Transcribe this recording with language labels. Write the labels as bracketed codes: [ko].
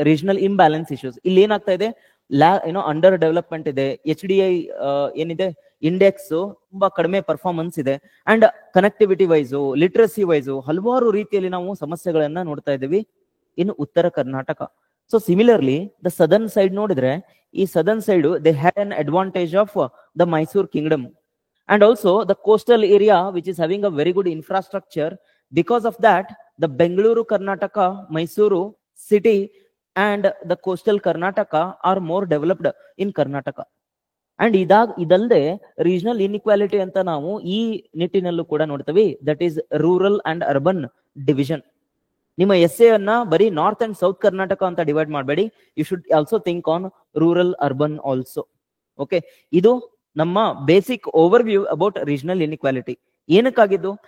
[en] Regional imbalance issues. [kn] ಇಲ್ಲಿ ಏನಾಗ್ತಾ ಇದೆ, ಅಂಡರ್ ಡೆವಲಪ್ಮೆಂಟ್ ಇದೆ, HDI ಏನಿದೆ ಇಂಡೆಕ್ಸ್ ತುಂಬಾ ಕಡಿಮೆ ಪರ್ಫಾರ್ಮೆನ್ಸ್ ಇದೆ, and connectivity wise, literacy wise ಹಲವಾರು ರೀತಿಯಲ್ಲಿ ನಾವು ಸಮಸ್ಯೆಗಳನ್ನ ನೋಡ್ತಾ ಇದ್ದೀವಿ ಇನ್ನು ಉತ್ತರ Karnataka. [en] So similarly the southern side ನೋಡಿದ್ರೆ, ಈ southern side they had an advantage of the Mysore kingdom and also the coastal area which is having a very good infrastructure. Because of that, the Bengaluru Karnataka, Mysuru city and the coastal Karnataka are more developed in Karnataka. [kn] And ಇದಲ್ಲದೆ regional inequality ಅಂತ ನಾವು ಈ ನಿಟ್ಟಿನಲ್ಲೂ ಕೂಡ ನೋಡ್ತೀವಿ, [en] That is rural and urban division. [kn] ನಿಮ್ಮ essay ಅನ್ನ ಬರೀ north and south Karnataka ಅಂತ ಡಿವೈಡ್ ಮಾಡಬೇಡಿ, [en] You should also think on rural urban also. [kn] Okay, ಇದು ನಮ್ಮ basic overview about regional inequality. ಏನಕ್ಕಾಗಿದ್ದು?